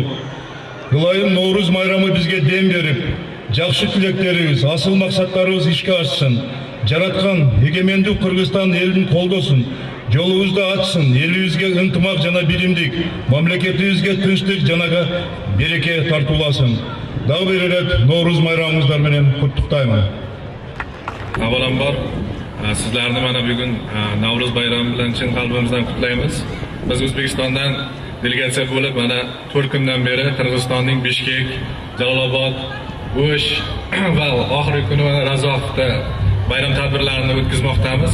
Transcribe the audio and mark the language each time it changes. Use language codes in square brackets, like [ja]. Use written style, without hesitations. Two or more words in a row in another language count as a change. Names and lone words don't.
[ky] Ылайым Наурыз майрамы бизге дем берип, жакшы тилектерибиз, асыл максаттарыбыз ишке ашсын. Жараткан эгемендүү Кыргызстан элдин колдосун, жолубузду ачсын, элибизге ынтымак жана биримдик, мамлекетибизге тынчтык жана береке тартууласын. Дагы бир ирет Наурыз майрамыңыздар менен куттуктаймын. [uz] Avvalambor sizlarni mana bugun Navruz bayrami bilan chin qalbimizdan qutlaymiz. Biz O'zbekistondan delegatsiya bo'lib mana 4 kundan beri Qirg'izistonning Bishkek, Jalolobod, O'sh va oxirgi kuni mana Razofda bayram tadbirlarini o'tkazmoqdamiz.